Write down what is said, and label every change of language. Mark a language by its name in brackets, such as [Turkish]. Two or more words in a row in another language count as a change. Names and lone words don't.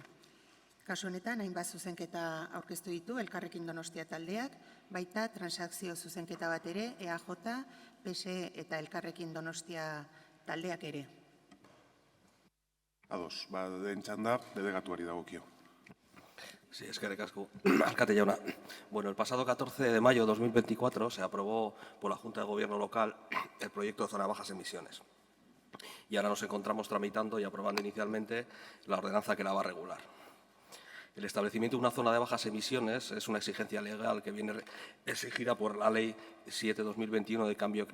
[Basque] Kasu honetan, hainbat zuzenketa aurkeztu ditu Elkarrekin Donostia taldeak, baita transakzio zuzenketa bat ere, EAJ, PSE eta Elkarrekin Donostia taldeak ere. Ados, den txanda, delegatuari dagokio. Sí, eskerrik asko. Alkate jauna. [Spanish] Bueno, el pasado 14 de mayo de 2024 se aprobó por la Junta de Gobierno local el proyecto de zona de bajas emisiones. Y ahora nos encontramos tramitando y aprobando inicialmente la ordenanza que la va a regular. El establecimiento de una zona de bajas emisiones es una exigencia legal que viene exigida por la Ley 7/2021 de Cambio